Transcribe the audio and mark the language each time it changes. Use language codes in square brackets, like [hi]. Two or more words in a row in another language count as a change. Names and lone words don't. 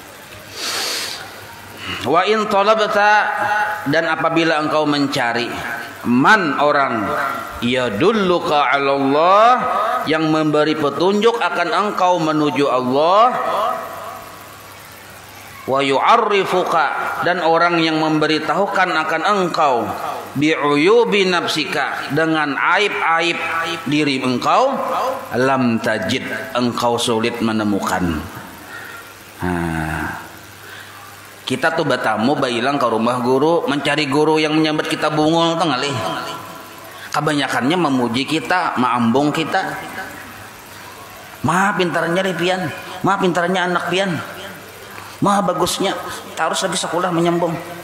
[ar] Wa in talabta, [bjn] dan apabila engkau mencari Man orang [ar] yadulluka 'ala Allah [bjn] yang memberi petunjuk akan engkau menuju Allah, [ar] wa yu'arrifuka [bjn] dan orang yang memberitahukan akan engkau [ar] bi'uyubi nafsika [bjn] dengan aib-aib diri engkau, [ar] lam tajid [bjn] engkau sulit menemukan. Kita tuh batamu bailang ke rumah guru mencari guru yang menyambat kita bungul tuh ngalih. Kebanyakannya memuji kita, maambung kita. Maha pintarnya deh pian, maha pintarnya anak pian, maha bagusnya, harus lagi sekolah menyambung.